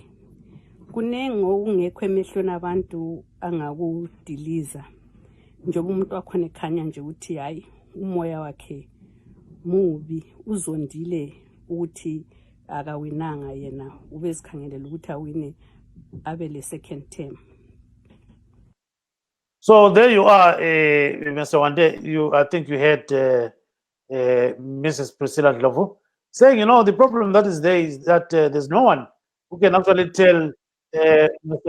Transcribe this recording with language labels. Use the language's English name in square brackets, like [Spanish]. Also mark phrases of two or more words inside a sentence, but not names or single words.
[Zulu] Kunengi okungekho emehlweni abantu angakudiliza njengoba umuntu wakhona ekhanya nje ukuthi hayi umoya wakhe mubi uzondile ukuthi akawinanga yena ubezikhangelela ukuthi awine abe le [English] second term. So there you are, Mr. Wande. I think you heard Mrs. Priscilla Ndlovu saying, the problem that is there is that there's no one who can actually tell Mr.